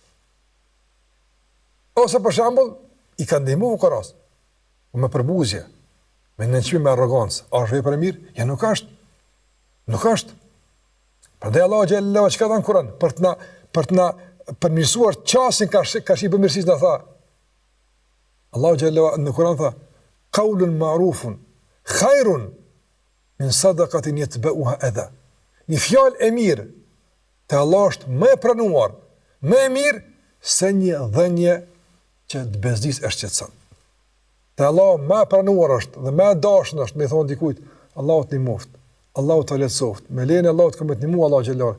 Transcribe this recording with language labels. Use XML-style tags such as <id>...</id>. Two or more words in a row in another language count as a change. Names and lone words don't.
<sq>Ose për shembull, i kanë ndihmuar fukaras me përbuzje, me nënçmim, me arrogancë. A është vepër e mirë? Ja, nuk është. Nuk është. Prandaj Allahu xhallahu çka thon Kur'an, për të na përmirësuar çastin ka shi përmirësisë na tha. Allahu xhallahu në Kur'an tha:</sq> <ar>"قول معروف خير من صدقة يتبعها أذى."</ar> <sq>Një fjalë e mirë te Allah është më e pranuar, më e mirë se një dhënie që të bezdis e shqetëson. Te Allah më e pranuar është dhe më e dashur është me thonë dikujt, Allahu të ndihmoft, Allahu të lehtësoft, me lejen e Allahut këmë të ndihmu Allahu xhallahu.</sq>